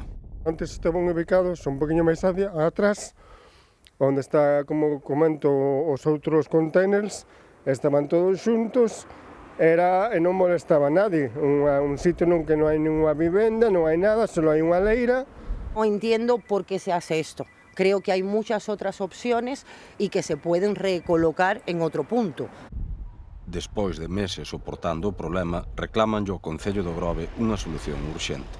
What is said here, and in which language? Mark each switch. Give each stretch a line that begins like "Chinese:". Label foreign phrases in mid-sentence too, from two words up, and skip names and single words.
Galician: Antes estaban ubicados un poquinho máis atrás, onde está, como comento, os outros containers, estaban todos xuntos, e non molestaba a nadie. Un sitio non que non hai ninguna vivenda, non hai nada, só hai unha leira.
Spanish: No entiendo por qué se hace esto. Creo que hay muchas otras opciones y que se pueden recolocar en otro punto.
Galician: Despois de meses soportando o problema, reclamanlle ao Concello do Grove unha solución urxente.